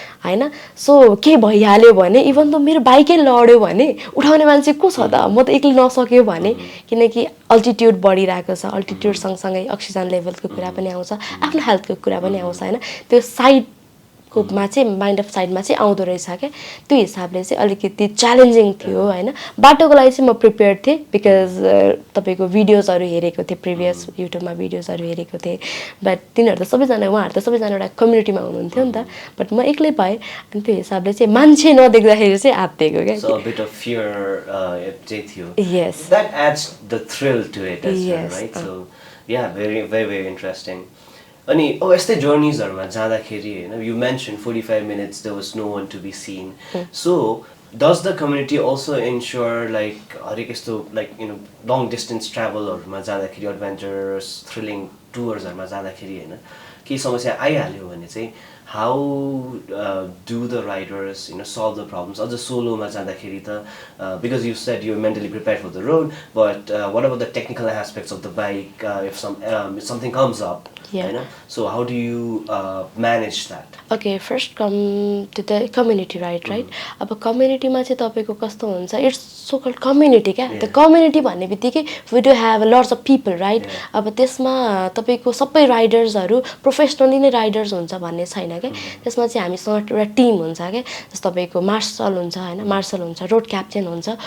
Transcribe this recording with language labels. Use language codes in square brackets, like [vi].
[ne] होइन सो के भइहाल्यो भने इभन त मेरो बाइकै लड्यो भने उठाउने मान्छे को छ त म त एक्लै नसक्यो भने किनकि अल्टिट्युड बढिरहेको छ अल्टिट्युड सँगसँगै अक्सिजन लेभलको कुरा पनि आउँछ आफ्नो हेल्थको कुरा पनि आउँछ होइन त्यो साइडकोमा चाहिँ माइन्ड अफ साइडमा चाहिँ आउँदो रहेछ क्या त्यो हिसाबले चाहिँ अलिकति च्यालेन्जिङ थियो होइन बाटोको लागि चाहिँ म प्रिपेयर थिएँ बिकज तपाईँको भिडियोजहरू हेरेको थिएँ प्रिभियस युट्युबमा भिडियोजहरू हेरेको थिएँ बट तिनीहरू त सबैजना उहाँहरू त सबैजना एउटा कम्युनिटीमा हुनुहुन्थ्यो नि त बट म एक्लै पाएँ अनि त्यो हिसाबले चाहिँ मान्छे नदेख्दाखेरि चाहिँ आत्तिएको क्या [en] So a bit of fear [ne] चाहिँ थियो. [en] Yes. That adds the thrill to it as well, Yes. right? So yeah, very very very interesting. [ne] अनि यस्तै जर्नीजहरूमा जाँदाखेरि होइन [en] you mentioned 45 minutes there was no one to be seen. So does the community also ensure like हरेक यस्तो like you know long distance travelहरूमा जाँदाखेरि adventurous thrilling tours-हरुमा [ne] जाँदाखेरि होइन केही समस्या आइहाल्यो भने चाहिँ [en] how do the riders you know solve the problems [ne] अझ सोलोमा जाँदाखेरि त [en] because you said you're mentally prepared for the road but what about the technical aspects of the bike if something comes up Yeah. so how do you manage that Okay, first come to the community ride, right? [ne] अब कम्युनिटीमा चाहिँ तपाईँको कस्तो हुन्छ [en] it's so called community [ne] क्या त्यो community भन्ने बित्तिकै [en] we do have lots of people right [ne] अब त्यसमा तपाईँको सबै राइडर्सहरू प्रोफेसनली नै राइडर्स हुन्छ भन्ने छैन क्या त्यसमा चाहिँ हामीसँग एउटा टिम हुन्छ क्या जस्तो तपाईँको मार्सल हुन्छ होइन मार्सल हुन्छ रोड क्याप्टेन हुन्छ